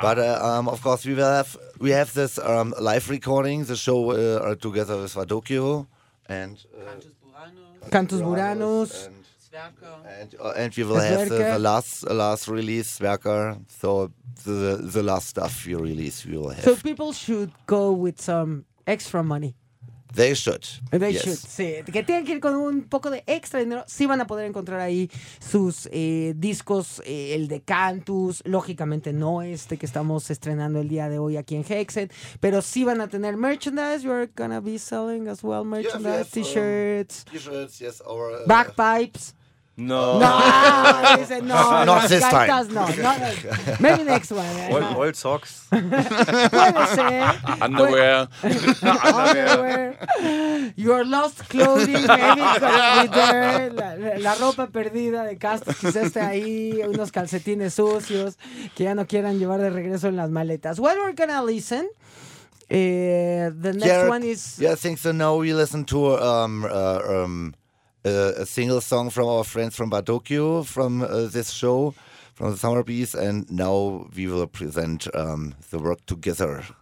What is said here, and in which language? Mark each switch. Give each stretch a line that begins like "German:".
English: But, of course, we have this live recording, the show together with Vadokio. And Cantus Buranos. And we will have the last release, Werker. So, the last stuff we release, we will have. So, people should go with some extra money. They should.
Spanish: Sí. Que tienen que ir con un poco de extra dinero. Sí van a poder encontrar ahí sus discos, el de Cantus, lógicamente no este que estamos estrenando el día de hoy aquí en Hexen, pero sí van a tener merchandise.
English: You're gonna be selling as well merchandise, yes, t-shirts. T-shirts, yes. Or, backpipes. No. No. Not this time. Maybe next one. Old socks. Underwear. Your lost clothing. Maybe it's gonna be there.
Spanish: La ropa perdida de Castro. Quizás esté ahí. Unos calcetines sucios que ya no quieran llevar de regreso en las maletas.
English: What we're gonna listen? The next one is. Yeah, I think so. Now we listen to a single song from our friends from Vadokio from this show, from the Summer Bees, and now we will present the work together.